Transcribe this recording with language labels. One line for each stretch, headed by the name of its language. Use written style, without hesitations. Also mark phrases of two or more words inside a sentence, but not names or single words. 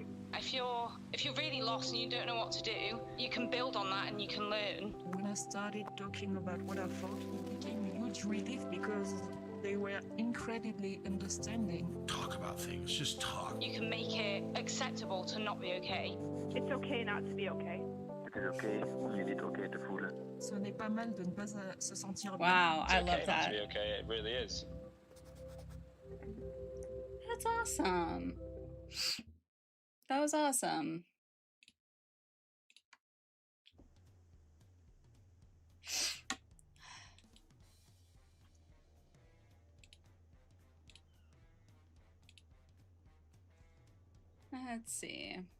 English: If you're really lost and you don't know what to do, you can build on that and you can learn. When I started talking about what I felt, it became a huge relief because they were incredibly understanding. Talk about things, just talk. You can make it acceptable to not be okay. It's okay not to be okay.
Dutch: Het is oké om je niet oké te voelen.
French: Ce n'est pas mal de ne pas se sentir bien.
English: Wow, It's I okay love not that. to be okay. It really is. That's awesome. That was awesome. Let's see.